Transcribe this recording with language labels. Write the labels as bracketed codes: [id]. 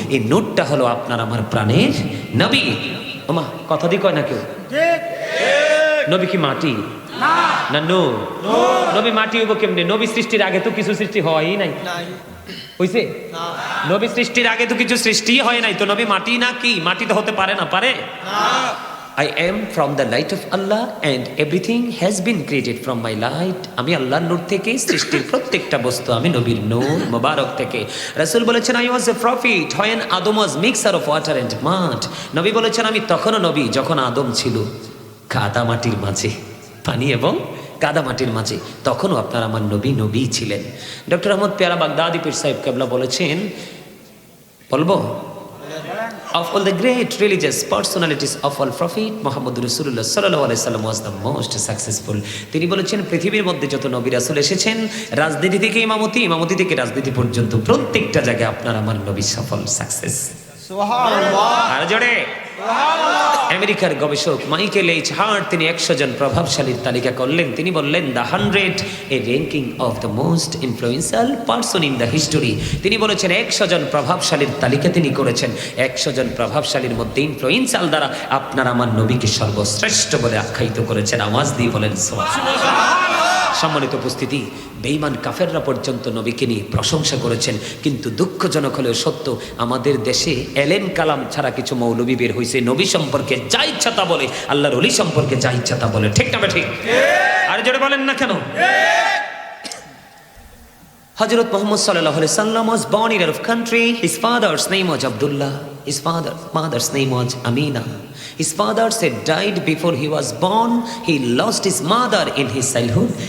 [bn] এই নূরটা হলো আপনার আমার প্রাণের নবী। ওমা কথা দিয়ে কয় না কেউ? নবী কি মাটি না নূর? নবী মাটি হইব কেমনে? নবী সৃষ্টির আগে তো কিছু সৃষ্টি হয়ই নাই। হইছে? নবী সৃষ্টির আগে তো কিছু সৃষ্টি হয় নাই, তো নবী মাটি না কি? মাটি তো হতে পারে না, পারে? [en] I am from the light of Allah and everything has been created from my light. [bn] আমি আল্লাহর নূর থেকে সৃষ্টির প্রত্যেকটা বস্তু, আমি নবীর নূর মোবারক থেকে। রাসূল বলেছেন [en] I was a prophet when Adam was mixture of water and mud. [bn] নবী বলেছেন আমি তখনও নবী যখন আদম ছিল কাদা মাটির মাঝে, পানি এবং কাদা মাটির মাঝে, তখনও আপনার আমার নবী নবী ছিলেন। [en] doctor Ahmad Peyara Baghdadi [bn] পীর সাহেব কেবলা বলেছেন, বলবো, [en] of all the great religious personalities of all prophet Muhammad Rasulullah sallallahu alaihi wasallam was the most successful. [bn] তিনি বলেছেন পৃথিবীর মধ্যে যত নবী রাসূল এসেছেন, রাজনীতি থেকে ইমামতি, ইমামতি থেকে রাজনীতি পর্যন্ত প্রত্যেকটা জায়গায় আপনার আমার নবী সফল, সাকসেস। সুবহানাল্লাহ। আর জোরে আমেরিকার গবেষক মাইকেল এইচ হার্ট তিনি 100 জন প্রভাবশালীর তালিকা করলেন। [en] তিনি বললেন the 100 a ranking of the most influential person in the history. [bn] তিনি বলেছেন 100 জন প্রভাবশালীর তালিকা তিনি করেছেন। 100 জন প্রভাবশালীর মধ্যে ইনফ্লুয়েন্সিয়াল দ্বারা আপনার আমার নবীকে সর্বশ্রেষ্ঠ বলে আখ্যায়িত করেছেন। আওয়াজ দিয়ে বলেন সুবহানাল্লাহ। সম্মানিত উপস্থিতি, বেঈমান কাফেররা পর্যন্ত নবীকে নিয়ে প্রশংসা করেছেন। কিন্তু দুঃখজনক হলেও সত্য, আমাদের দেশে এলেন কালাম ছাড়া কিছু মৌলবী বের হয়েছে, নবী সম্পর্কে যা ইচ্ছা তা বলে, আল্লাহর ওলি সম্পর্কে যা ইচ্ছা তা বলে। ঠিক না ঠিক? আর জোরে বলেন না কেন? [en] Hazrat Muhammad sallallahu alaihi wasallam was born in Arab country. His father's name was Abdullah. His mother's name was Amina. His father said died before he was born. He lost his mother in his childhood.